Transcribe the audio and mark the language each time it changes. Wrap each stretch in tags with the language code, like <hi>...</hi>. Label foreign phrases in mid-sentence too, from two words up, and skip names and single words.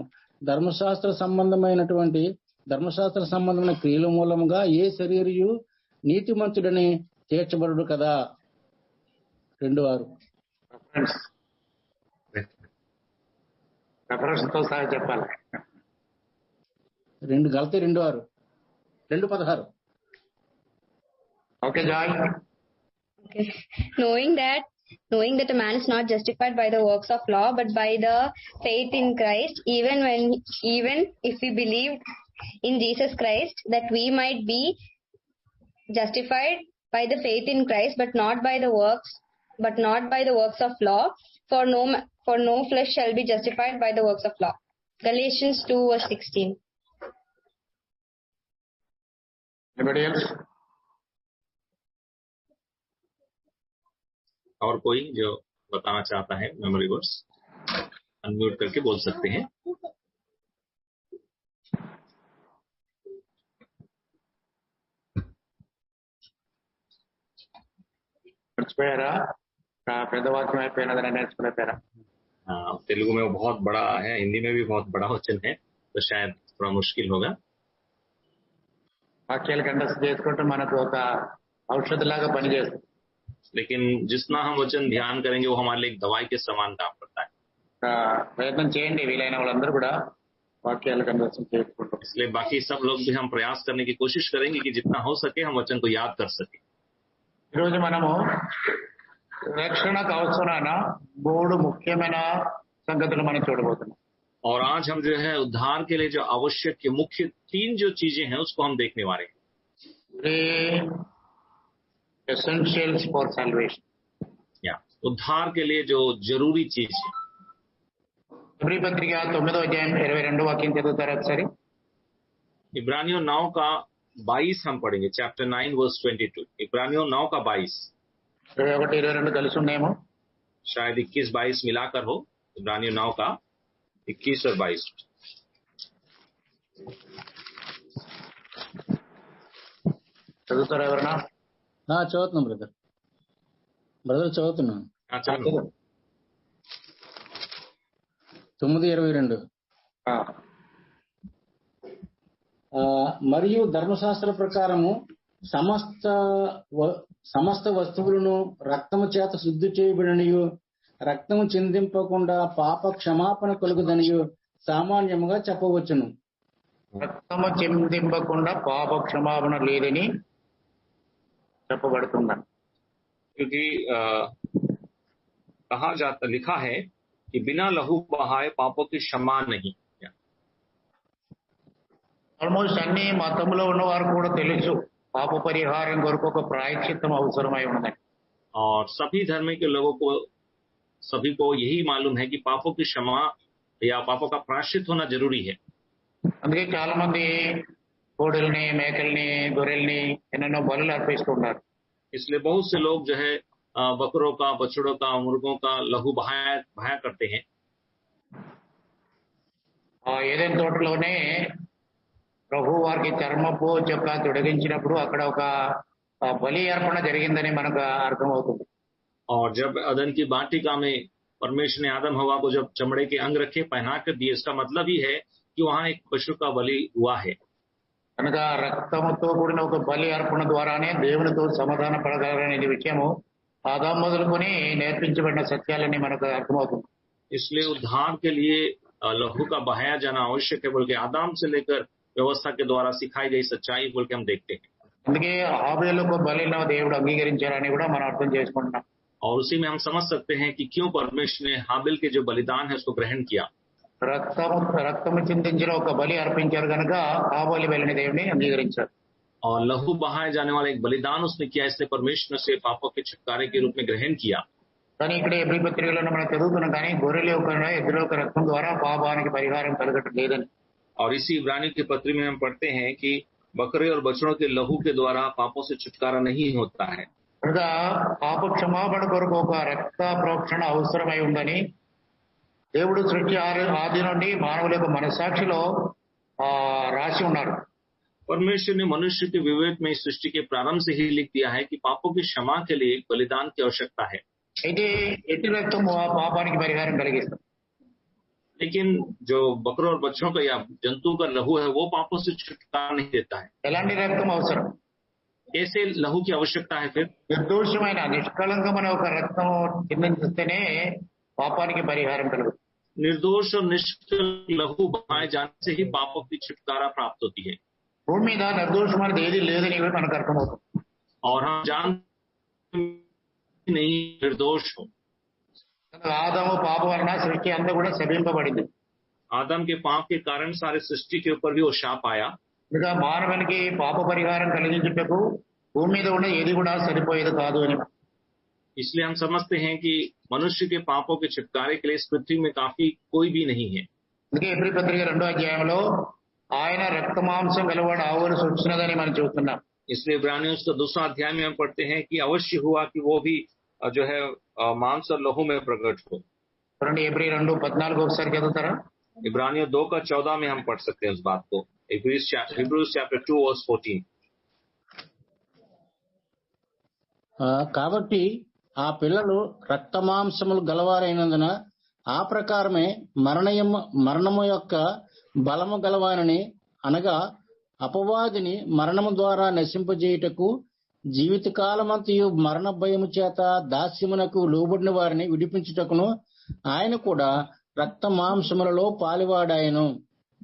<te>ధర్మశాస్త్ర సంబంధమైన క్రియల మూలముగా ఏ శరీరయు నీతిమంతుడని తీర్చబడుడు కదా. 2:6 రెఫరెన్స్ తో సహా చెప్పాలి. 2:6 2:16. ఓకే జాయ్.</te> <en>Okay. Knowing that a man is not justified by the works of law, but by the faith in Christ, even if we believe in Jesus Christ, that we might be justified by the faith in Christ, but not by the works of law. For no flesh shall be justified by the works of law. Galatians 2:16. Anybody else?</en> <hi>और कोई जो बताना चाहता है</hi> <en>memory verse</en> <hi>अनम्यूट करके बोल सकते हैं.</hi> <te>మర్చిపోయారా? పెద్ద వాక్యం అయిపోయినదని నేర్చుకునేపోయారా?</te> <hi>तेलुगु में वो बहुत बड़ा है, हिंदी में भी बहुत बड़ा वचन है, तो शायद थोड़ा मुश्किल होगा.</hi> <te>వాక్యాలు కంఠస్థ చేసుకుంటే మనకు ఒక ఔషధలాగా పనిచేస్తుంది.</te> <hi>लेकिन जितना हम वचन ध्यान करेंगे वो हमारे लिए एक दवाई के समान काम करता है.</hi> <te>ప్రయత్నం చేయండి, వీలైన వాళ్ళందరూ కూడా వాక్యాలకు అన్వసం చేసుకుంటాం.</te> <hi>इसलिए बाकी सब लोग भी हम प्रयास करने की कोशिश करेंगे कि जितना हो सके हम वचन को याद कर सके.</hi> <te>ఈరోజు మనము రక్షణకు అవసరమైన 3 ముఖ్యమైన సంగతులు మనం చూడబోతున్నాం.</te> <hi>और आज हम जो है उद्धार के लिए जो आवश्यक के मुख्य 3 जो चीजें हैं उसको हम देखने वाले हैं.</hi> <en>3 essentials for salvation.</en> <hi>या उद्धार के लिए जो जरूरी चीज है.</hi> <te>ఇబ్రీ పత్రిక 9వ అధ్యాయం 22వ వాక్యం చదువుతారా ఒకసారి?</te> <hi>इब्रानियों 9 का 22 हम पढ़ेंगे. चैप्टर 9 वर्स 22. इब्रानियों 9 का 22.</hi> <te>21, 22 కలిసి ఉన్నాయేమో.</te> <hi>शायद 21, 22 मिलाकर हो. इब्रानियों 9 का 21 और 22.</hi> <te>చదువుతారా ఎవరన్నా? చదువుతున్నాం బ్రదర్ చదువుతున్నాను.</te> <hi>अच्छा 9:22.</hi> <te>మరియు ధర్మశాస్త్ర ప్రకారము సమస్త వస్తువులను రక్తము చేత శుద్ధి చేయబడినయు రక్తము చిందింపకుండా పాప క్షమాపణ కలుగుదనియు సామాన్యముగా చెప్పవచ్చును. రక్తము చిందింపకుండా పాప క్షమాపణ లేదని చెప్పబడుతున్నాను.</te> <hi>क्योंकि कहा जाता लिखा है कि बिना लहू बहाए पापों की क्षमा नहीं.</hi> <te>ఆల్మోస్ట్ అన్ని మతంలో ఉన్న వారు కూడా తెలుసు పాప పరిహారం కొరకు ఒక ప్రాయశ్చిత్తం అవసరమై ఉన్నదని.</te> <hi>और सभी धर्म के लोगों को सभी को यही मालूम है कि पापों की क्षमा या पापों का प्रायश्चित होना जरूरी है.</hi> <te>అందుకే చాలా మంది కోడల్ని మేకల్ని గొర్రెల్ని ఎన్నెన్నో బలులు అర్పిస్తూ ఉన్నారు.</te> <hi>इसलिए बहुत से लोग जो है बकरों का, बछड़ों का, मुर्गों का लहू बहाया करते हैं.</hi> <te>ఏదైనా తోటలోనే ప్రభు వారికి చర్మపు చొక్క తొడిగించినప్పుడు అక్కడ ఒక బలి అర్పణ జరిగిందని మనకు అర్థమవుతుంది.</te> <hi>और जब अदन की वाटिका में परमेश्वर ने आदम हवा को जब चमड़े के अंग रखे पहना कर दिए, इसका मतलब ही है कि वहां एक पशु का बलि हुआ है.</hi> <te>కనుక రక్తముతో కూడిన ఒక బలి అర్పణ ద్వారానే దేవునితో సమాధాన పడగలరనే విషయము ఆదాం మొదలుకొని నేర్పించబడిన సత్యాలని మనకు అర్థమవుతుంది.</te> <hi>इसलिए उद्धार के लिए लहू का बहाया जाना आवश्यक है, बल्कि आदाम से लेकर व्यवस्था के द्वारा सिखाई गई सच्चाई बोल के हम देखते हैं.</hi> <te>అందుకే హాబేలుకు బలిని దేవుడు అంగీకరించారని కూడా మనం అర్థం చేసుకుంటున్నాం.</te> <hi>और उसी में हम समझ सकते हैं कि क्यों परमेश्वर ने हाबिल के जो बलिदान है उसको ग्रहण किया.</hi> <te>రక్తము చిందించిన ఒక బలి అర్పించారు కనుక హాబేలు బలిని దేవుని అంగీకరించారు.</te> <hi>और लहू बहाए जाने वाला एक बलिदान उसने किया, इसलिए परमेश्वर से पापों के छुटकारे के रूप में ग्रहण किया.</hi> <te>కానీ ఇక్కడ ఎబ్రీ పత్రికలో మనం చదువుతున్నాం కానీ గొర్రెల యొక్క ఎద్దుల యొక్క రక్తం ద్వారా పాపానికి పరిహారం కలగటం లేదని.</te> <hi>और इसी इब्रानी की पत्री में हम पढ़ते हैं कि बकरे और बछड़ों के लहू के द्वारा पापों से छुटकारा नहीं होता है.</hi> <te>కనుక పాప క్షమాపణ కొరకు ఒక రక్త ప్రోక్షణ అవసరమై ఉందని దేవుడు సృష్టి ఆది నుండి మానవుల యొక్క మనసాక్షిలో రాసి ఉన్నారు.</te> <hi>परमेश्वर ने मनुष्य के विवेक में इस सृष्टि के प्रारंभ से ही लिख दिया है कि पापों की क्षमा के लिए एक बलिदान की आवश्यकता है.</hi> <te>అయితే ఎట్టి రక్తం ఆ పాపానికి పరిహారం కలిగిస్తుంది.</te> <hi>लेकिन जो बकरों और बच्चों का या जंतु का लहू है वो पापों से छुटकारा नहीं देता है.</hi> <te>ఎలాంటి రక్తం అవసరం?</te> <hi>ऐसे लहू की आवश्यकता है. फिर</hi> <te>నిర్దోషమైన నిష్కళంకమైన ఒక రక్తం చిందిస్తేనే పాపానికి పరిహారం కలుగుతుంది.</te> <hi>निर्दोष और निष्कल लहू बहाए जाने से ही पापों की छुटकारा प्राप्त होती है.</hi> <te>భూమి మీద నిర్దోషమైనది ఏది లేదని మనకు అర్థమవుతుంది.</te> <hi>और हम जानते नहीं निर्दोष हो.</hi> <te>ఆదాము పాపం వలన సృష్టి అంతా కూడా శపింపబడింది.</te> <hi>आदम के पाप के कारण सारे सृष्टि के ऊपर भी वो शाप आया.</hi> <te>ఇక మానవునికి పాప పరిహారం కలిగించుటకు భూమి మీద ఉన్న ఏది కూడా సరిపోయేది కాదు అని.</te> <hi>इसलिए हम समझते हैं कि मनुष्य के पापों के छुटकारे के लिए इस पृथ्वी में काफी कोई भी नहीं है.</hi> <te>అందుకే ఎబ్రీ పత్రిక 2వ అధ్యాయంలో ఆయన రక్తమాంసం గలవాడు ఆవలసి వచ్చినదని మనం చూస్తున్నాం.</te> <hi>इसलिए इब्रानियों का 2रा अध्याय में हम पढ़ते हैं कि अवश्य हुआ कि वो भी जो है मांस और लहू में प्रकट हो.</hi> <te>చూడండి ఎబ్రీ 2:14 ఒకసారి చదువుతారా?</te> <hi>इब्रानियों 2:14 में हम पढ़ सकते हैं उस बात को.</hi> <en>Hebrews chapter 2 verse 14.</en> <te>కాబట్టి ఆ పిల్లలు రక్తమాంసములు గలవారైనందున ఆ ప్రకారమే మరణము యొక్క బలము గలవారని అనగా అపవాదిని మరణము ద్వారా నశింపజేయుటకు జీవితకాలమంతయు మరణ భయము చేత దాస్యమునకు లోబడిన వారిని విడిపించుటకును ఆయన కూడా రక్త మాంసములలో పాలివాడాయను.</te>